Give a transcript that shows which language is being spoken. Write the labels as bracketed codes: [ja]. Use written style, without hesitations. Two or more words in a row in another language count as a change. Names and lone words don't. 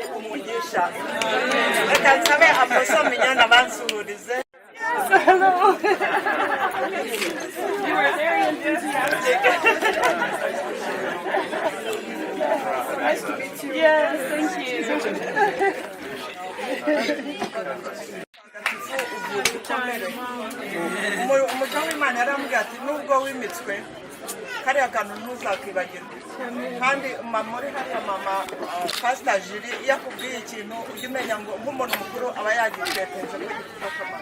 [rw] umugisha reka nsabe Apostle Mignone abansuhurize. [en] Hello. You were very enthusiastic. Nice to meet you. Yes, thank you. [rw] Umuco w'Imana yarambwira ati nubwo wimitswe kariya kantu ntuzakibagirwe kandi muri hariya mama Pastor Julie iyo akubwiye ikintu ujya umenya ngo nk'umuntu mukuru aba yagitekereje ko gifite akamaro.